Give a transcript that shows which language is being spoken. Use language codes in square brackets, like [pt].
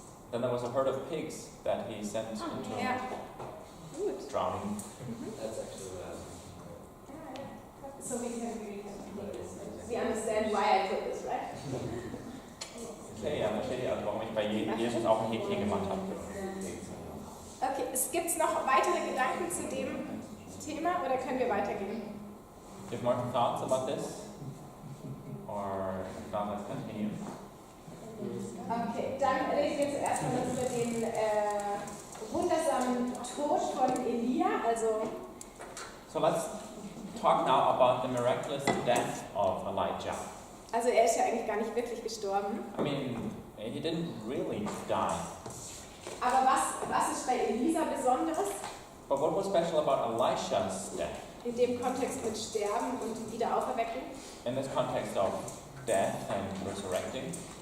[en] Then there was a herd of pigs that he sent into [de] Ja, gut. [en] drowning. That's actually what I was So we understand why I put this, right? [de] Okay, ja, verstehe ich also, warum ich bei Jesus auch ein Häkchen gemacht habe. Okay, gibt es noch weitere Gedanken zu dem Thema oder können wir weitergehen? [en] Do you have more thoughts about this? Or if not, let's continue. [de] Okay, dann reden wir zuerst mal über den wundersamen Tod von Elia. [en] So let's talk now about the miraculous death of Elijah. [de] Also er ist ja eigentlich gar nicht wirklich gestorben. [en] I mean, he didn't really die. [de] Aber was ist bei Elisa Besonderes? [en] But what was special about Elisha's death? [de] In dem Kontext mit Sterben und Wiederauferweckung? [en] In this context of death and resurrecting?